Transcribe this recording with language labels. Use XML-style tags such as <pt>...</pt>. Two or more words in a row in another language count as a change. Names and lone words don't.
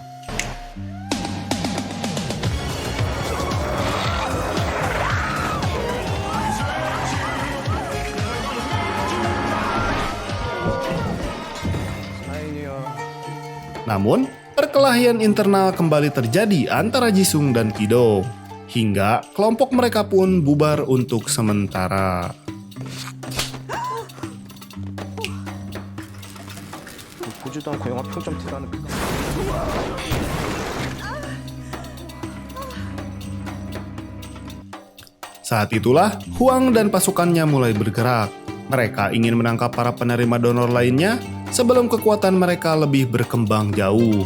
<id>Namun, perkelahian internal kembali terjadi antara Jisung dan Kidong, hingga kelompok mereka pun bubar untuk sementara.</id> <ko>보지도 않고 영화 평점 대단한.</ko> <id>Saat itulah, Huang dan pasukannya mulai bergerak. Mereka ingin menangkap para penerima donor lainnya sebelum kekuatan mereka lebih berkembang jauh.</id>